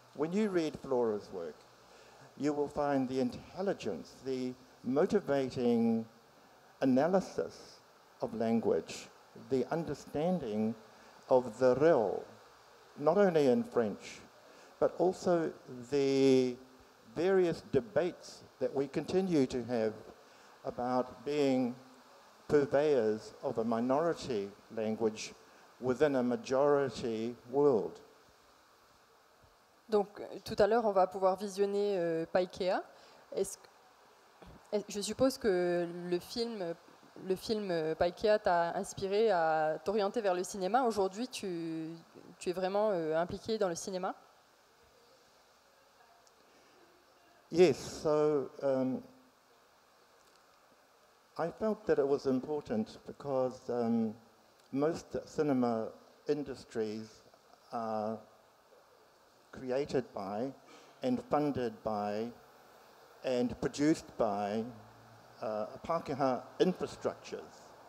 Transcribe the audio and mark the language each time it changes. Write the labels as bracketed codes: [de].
[en] When you read Flora's work, you will find the intelligence, the motivating analysis of language, the understanding of the reo, not only in French, but also the various debates that we continue to have about being purveyors of a minority language within a majority world. [fr] Donc tout à l'heure, on va pouvoir visionner Paikea. Je suppose que le film Paikea t'a inspiré à t'orienter vers le cinéma. Aujourd'hui, tu es vraiment impliqué dans le cinéma? [en] Yes, so I felt that it was important because most cinema industries are created by and funded by and produced by Pākehā infrastructures.